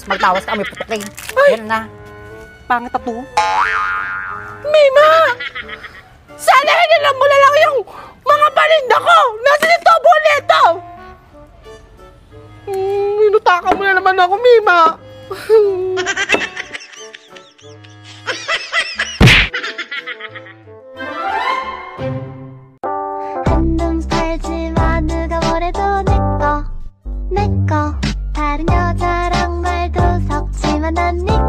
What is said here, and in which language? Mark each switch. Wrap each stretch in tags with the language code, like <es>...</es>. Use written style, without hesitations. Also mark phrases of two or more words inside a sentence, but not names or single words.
<tl>Magtawas ka, may putukin. Yan na. Pangit na to. Mima! Sana hinilam mo na lang yung mga paninda ko! Nasaan yung tobo nito? Minutaka mo na naman ako, Mima.</tl> <ko>한눈 팔지마 누가 뭐래도 내꺼 다른 여자랑 말도 섞지마 난</ko>